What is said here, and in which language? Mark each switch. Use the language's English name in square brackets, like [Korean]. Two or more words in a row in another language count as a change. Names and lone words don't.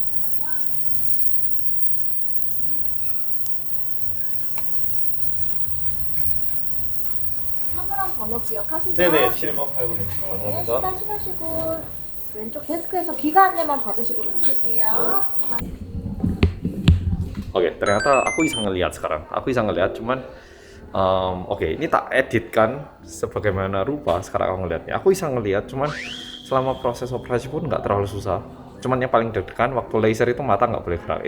[Korean] 사물함 번호 기억하시죠? 네네, 7번 8번입니다. 네, 감사합니다. 식사 쉬시고 왼쪽 데스크에서 귀가 안내만 받으시고 가실게요. [Indonesian] Oke, ternyata aku bisa ngelihat sekarang. Aku bisa ngelihat, cuman oke, ini tak editkan sebagaimana rupa sekarang aku ngelihatnya. Aku bisa ngelihat, cuman selama proses operasi pun nggak terlalu susah. Cuman yang paling deg-degan waktu laser itu mata nggak boleh gerak.